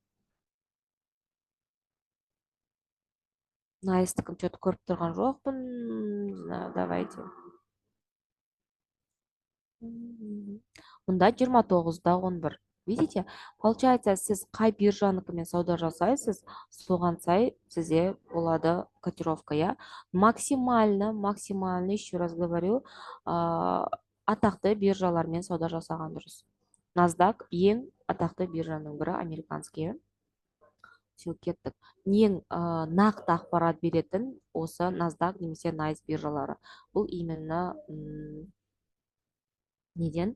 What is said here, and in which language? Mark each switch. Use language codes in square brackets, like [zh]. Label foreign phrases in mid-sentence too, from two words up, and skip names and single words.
[kk] Найстықын что-то көріп тұрған жоқпын. Давайте. Мұнда 29-да 11. [ru] Видите, получается, [kk] сіз қай биржаныкымен сауда жасайсыз, соған сай сізде болады котировка, иә. [ru] Максимально, еще раз говорю, [kk] атақты биржалармен сауда жасаған дұрыс. NASDAQ ең атақты биржаның бірі, американский. Все, кеттік. Ең нақты ақпарат беретін осы NASDAQ немесе NYSE биржалары. Бұл именно неден?